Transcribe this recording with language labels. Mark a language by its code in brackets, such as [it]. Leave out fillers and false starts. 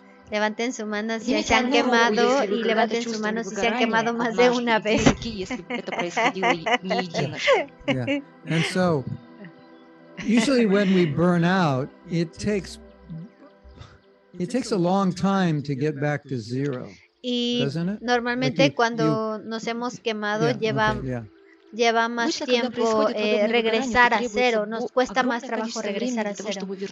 [es] Levanten su mano si se han quemado y levanten su mano si se han quemado más de una vez. [en] Yeah. And so, usually when we burn out, it takes a long time to get back to zero. [es] Y normalmente like cuando nos hemos quemado lleva más tiempo regresar a cero, nos cuesta más trabajo regresar a cero.